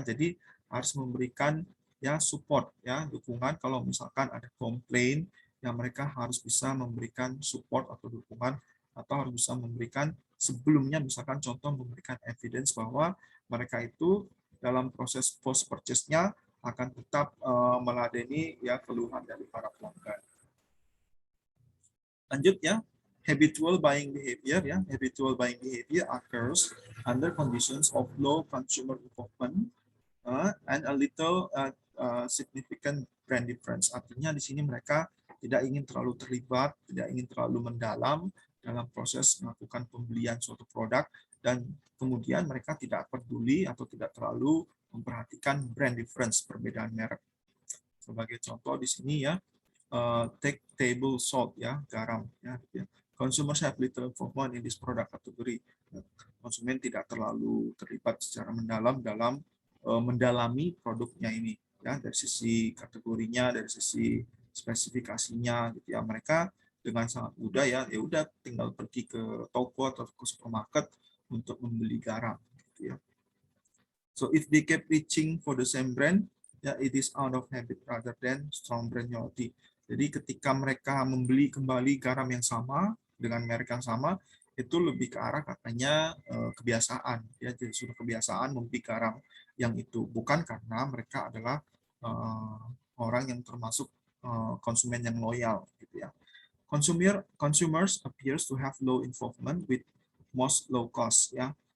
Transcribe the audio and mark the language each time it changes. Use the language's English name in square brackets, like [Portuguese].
[Indonesian] Jadi harus memberikan ya support, ya, dukungan kalau misalkan ada komplain, yang mereka harus bisa memberikan support atau dukungan, atau harus bisa memberikan sebelumnya, misalkan contoh memberikan evidence bahwa mereka itu dalam proses post purchase-nya akan tetap meladeni ya keluhan dari para pelanggan. Lanjut ya, habitual buying behavior ya. [English] Habitual buying behavior occurs under conditions of low consumer involvement and a little significant brand difference. [Indonesian] Artinya di sini mereka tidak ingin terlalu terlibat, tidak ingin terlalu mendalam dalam proses melakukan pembelian suatu produk, dan kemudian mereka tidak peduli atau tidak terlalu memperhatikan brand difference, perbedaan merek. Sebagai contoh di sini ya, [English] take table salt [Indonesian] ya, garam ya. [English] Consumers have little involvement in this product category. [Indonesian] Konsumen tidak terlalu terlibat secara mendalam dalam mendalami produknya ini ya, dari sisi kategorinya, dari sisi spesifikasinya, gitu ya. Mereka dengan sangat mudah ya udah tinggal pergi ke toko atau ke supermarket untuk membeli garam, gitu ya. [English] So if they keep reaching for the same brand, ya it is out of habit rather than strong brand loyalty. [Indonesian] Jadi ketika mereka membeli kembali garam yang sama dengan merek yang sama, itu lebih ke arah katanya kebiasaan, ya, jadi sudah kebiasaan membeli garam yang itu, bukan karena mereka adalah orang yang termasuk konsumen yang loyal, gitu ya. [English] Consumers appears to have low involvement with most low cost ya.